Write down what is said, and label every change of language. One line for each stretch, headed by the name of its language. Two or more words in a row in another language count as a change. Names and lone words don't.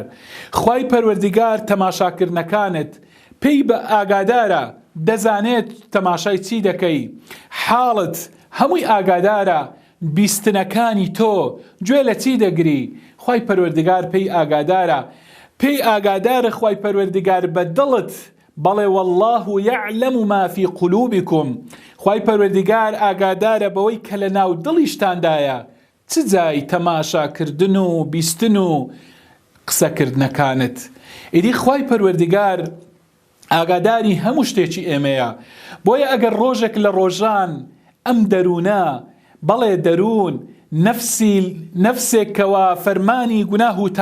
Central Kurdish: خوای پەروەردگار تەماشاکردنەکانت پێی بە ئاگادارە، دەزانێت تەماشای چی دەکەی، حاڵت هەمووی ئاگادارە، بیستنەکانی تۆ گوێ لە چی دەگری، خوای پەروەردگار پێی ئاگادارە. پێی ئاگادارە خوای پەروەردگار بە دڵت، بەڵێ
Arabic: والله يعلم ما في قلوبكم.
Central Kurdish: خوای پەروەردگار ئاگادارە بەوەی کە لە ناو دڵیشتاندایە، چ جای تەماشاکردن و بیستن و قسەکردنەکانت. ئیدی خوای پەروەردگار ئاگاداری هەموو شتێکی ئێمەیە. بۆیە ئەگەر ڕۆژێک لە ڕۆژان ئەم دەروونە، بەڵێ دەروون نەفسێکەوە فەرمانی گوناه و